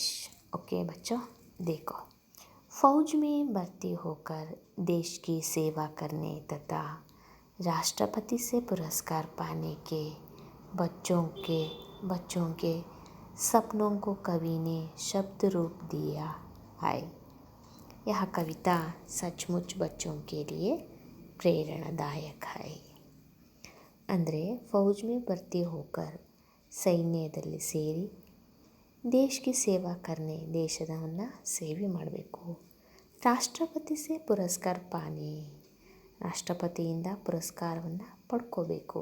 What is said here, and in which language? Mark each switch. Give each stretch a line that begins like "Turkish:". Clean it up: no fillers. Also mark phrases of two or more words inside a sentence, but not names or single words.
Hindi: ओके बच्चों, देखो, फौज में भर्ती होकर देश की सेवा करने तथा राष्ट्रपति से पुरस्कार पाने के बच्चों के सपनों को कवि ने शब्द रूप दिया है. यह कविता सचमुच बच्चों के लिए प्रेरणादायक है.
Kannada: ಅಂದರೆ
Hindi: फौज में भर्ती होकर,
Kannada: ಸೈನ್ಯದಲ್ಲಿ ಸೇರಿ, ದೇಶಕ್ಕೆ
Hindi: सेवा करने,
Kannada: ದೇಶದವನ್ನು ಸೇವೆ ಮಾಡಬೇಕು.
Hindi: राष्ट्रपति से पुरस्कार पाने,
Kannada: ರಾಷ್ಟ್ರಪತಿಯಿಂದ ಪುರಸ್ಕಾರವನ್ನು ಪಡ್ಕೋಬೇಕು.